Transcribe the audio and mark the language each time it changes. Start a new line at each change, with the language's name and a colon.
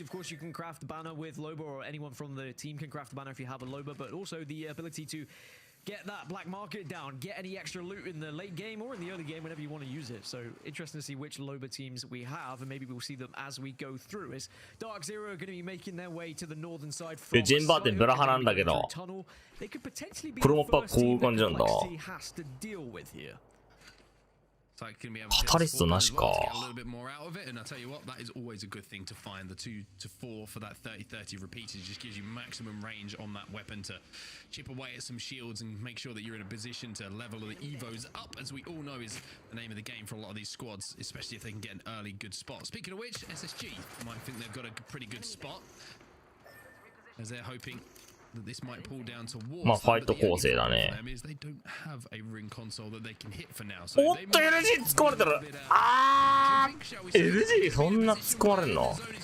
English: Of course, you can craft banner with Loba, or anyone from the team can craft banner if you have a Loba, but also the ability to get that black market down, get any extra loot in the late game or in the early game whenever you want to use it. So interesting to see which Loba teams we have, and maybe we'll see them as we go through. Is Dark Zero are going to be making their way to the northern side from the tunnel? They could potentially be the first team that Complexity has to deal with here.
Japanese: Catalyst なしか。
English: And I'll tell you what, that is always a good thing to find. The 2 to 4 for that 30-30 repeaters just gives you maximum range on that weapon to chip away at some shields and make sure that you're in a position to level the evos up, as we all know is the name of the game for a lot of these squads, especially if they can get an early good spot. Speaking of which, SSG might think they've got a pretty good spot, as they're hoping that this might pull down towards
Japanese: まあファイト構成だね。
English: they don't have a ring console that they can hit for now.
Japanese: おっと LG 突っ込まれてる。あー LG そんな突っ込まれるの。